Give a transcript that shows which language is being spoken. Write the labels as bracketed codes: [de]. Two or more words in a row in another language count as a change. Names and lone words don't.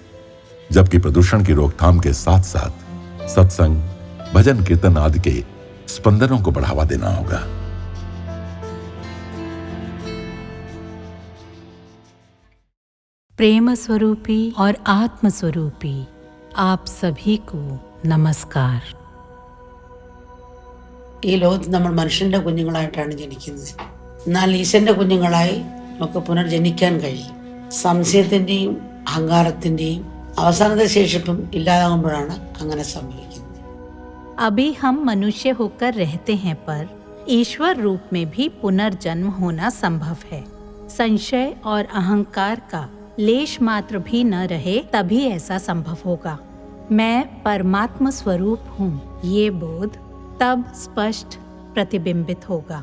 [hi] जबकि प्रदूषण की रोकथाम के साथ साथ सत्संग, भजन कीर्तन आदि के स्पंदनों को बढ़ावा देना होगा। प्रेम स्वरूपी और आत्म स्वरूपी आप सभी को നമസ്കാർ. [ml] ഈ ലോകത്ത് നമ്മൾ മനുഷ്യന്റെ കുഞ്ഞുങ്ങളായിട്ടാണ് ജനിക്കുന്നത്. എന്നാൽ ഈശ്വരന്റെ കുഞ്ഞുങ്ങളായി നമുക്ക് പുനർജനിക്കാൻ കഴിയും. സംശയത്തിന്റെയും അഹങ്കാരത്തിന്റെയും അവസാനത്തെ ശേഷിപ്പും ഇല്ലാതാകുമ്പോഴാണ് അങ്ങനെ സംഭവിക്കുന്നത്. [hi] अभी हम मनुष्य होकर रहते हैं, पर ईश्वर रूप में भी पुनर्जन्म होना संभव है। संशय और अहंकार का लेश मात्र भी न रहे तभी ऐसा संभव होगा। मैं परमात्मा स्वरूप हूँ, ये बोध तब स्पष्ट प्रतिबिंबित होगा।